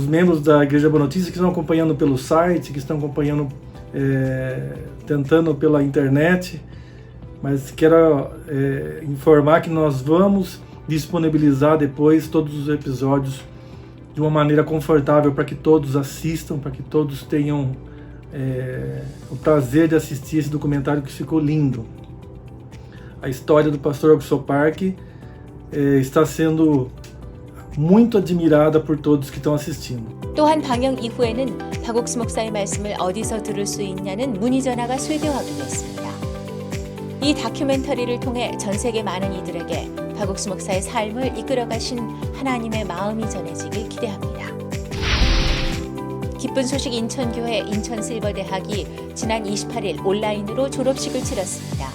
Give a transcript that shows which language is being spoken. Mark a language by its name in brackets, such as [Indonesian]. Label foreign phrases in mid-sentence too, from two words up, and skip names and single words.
[Portuguese] membros da Igreja Boa Notícia que estão acompanhando pelo site, que estão acompanhando, tentando pela internet, mas quero informar que nós vamos disponibilizar depois todos os episódios de uma maneira confortável para que todos assistam, para que todos tenham o prazer de assistir esse documentário que ficou lindo. A história do pastor Augusto Park está sendo muito admirada por todos que estão assistindo. [Korean] 또한 방영 이후에는 박옥수 목사의 말씀을 어디서 들을 수 있냐는 문의 전화가 쇄도하기도 했습니다. 이 다큐멘터리를 통해 전 세계 많은 이들에게 박옥수 목사의 삶을 이끌어가신 하나님의 마음이 전해지길 기대합니다. 기쁜 소식 인천교회 인천실버대학이 지난 28일 온라인으로 졸업식을 치렀습니다.